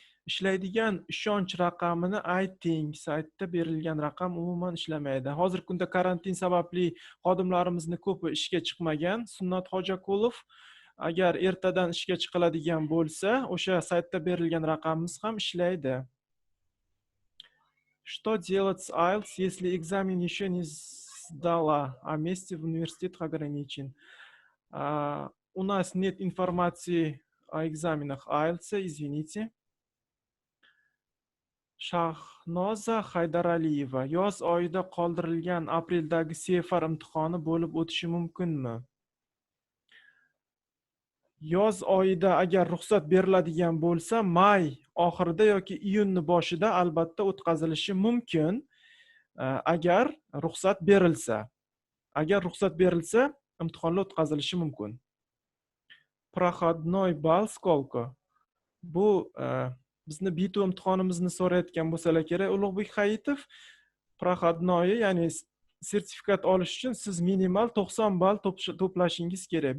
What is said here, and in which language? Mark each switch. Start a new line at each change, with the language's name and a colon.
Uzbek: Ishlaydigan ishonch raqamini ayting. Saytda berilgan raqam umuman ishlamaydi. Hozirgi kunda karantin sababli xodimlarimizni ko'pi ishga chiqmagan. Sunnat Hojakulov agar ertadan ishga chiqiladigan bo'lsa, o'sha saytda berilgan raqamimiz ham ishlaydi.
Russian: Что делать с IELTS, если экзамен еще не сдала, а месте в университет ограничен? У нас нет информации о экзаменах IELTS, извините.
Uzbek: Shahnoza Haydaraliyeva: yoz oyida qoldirilgan apreldagi CFR imtihoni bo'lib o'tishi mumkinmi? Yoz oyida agar ruxsat beriladigan bo'lsa, may oxirida yoki iyunni boshida albatta o'tkazilishi mumkin. Agar ruxsat berilsa. Agar ruxsat berilsa, imtihonlar o'tkazilishi mumkin.
Russian: Проходной ball сколько?
Uzbek: Bu bizni B2 imtihonimizni so'rayotgan bo'lsalar kerak. Ulug'bek Hayitov, проходной, ya'ni sertifikat olish uchun siz minimal 90 ball to'plashingiz kerak.